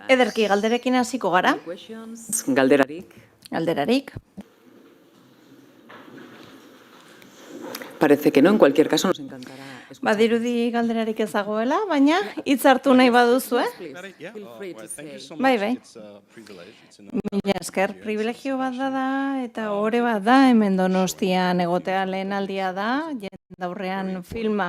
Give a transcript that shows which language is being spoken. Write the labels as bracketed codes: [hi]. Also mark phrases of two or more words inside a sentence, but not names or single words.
[eu] Ederki, galderekin hasiko gara. Galderarik. Galderarik. [es] Parece que no, en cualquier caso nos encantará. [eu] Badirudi galderarik ez dagoela, baina hitz hartu nahi baduzu, Bai. Mila esker, privilegio bat da eta ohore bat da, hemen Donostian egotea lehen aldia da, jendaurrean filma.